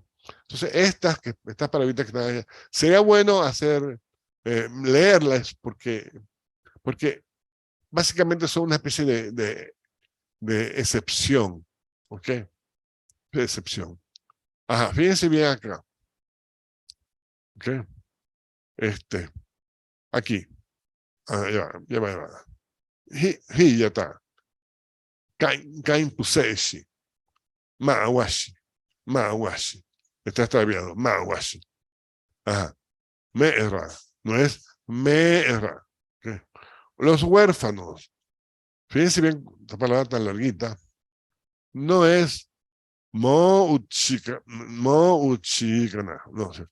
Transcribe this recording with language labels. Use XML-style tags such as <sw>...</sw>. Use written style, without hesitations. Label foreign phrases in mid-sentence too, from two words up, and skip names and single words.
<es>Entonces estas palabritas que están allá, sería bueno leerlas porque básicamente son una especie de excepción, ¿ok? De excepción. Ajá, fíjense bien acá, ¿ok? Aquí, ya va.</es> <guc>Hiyata. Kain puseshi. Maawashi. Maawashi.</guc> <es>Está extraviado. Maawashi. Ajá. Me'era. No es me'era. ¿Okay? Los huérfanos. Fíjense bien, esta palabra tan larguita. No es mo'uchika. Mo'uchikana. No sé.</es>